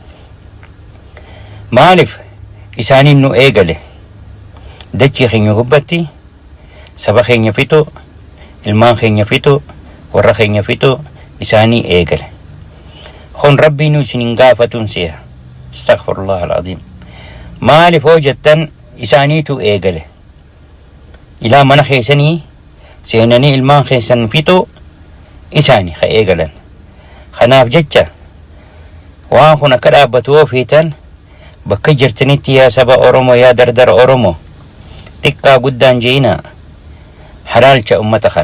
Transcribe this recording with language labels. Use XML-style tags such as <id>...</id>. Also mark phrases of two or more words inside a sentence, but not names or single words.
<om>Maaliif isaaniin nu eegale dachii keenya gubbatti saba keenya fixu, ilmaan keenya fixu, warra keenya fixu isaanii eegale. Kun rabbiin isinin gaafatuun si'a.</om> <ar>أستغفر الله العظيم.</ar> <om>Maaliif hoo jettan isaaniitu eegale. Ilaa mana keessanii seenanii ilmaan keessan fixu isaanii ka eegalan. Kanaaf jecha waan kun akka dhaabbatu hoo feetan bakka jirtanitti yaa saba Oromoo yaa dardara Oromoo xiqqaa guddaan je'ina halaalcha ummata kana.</om>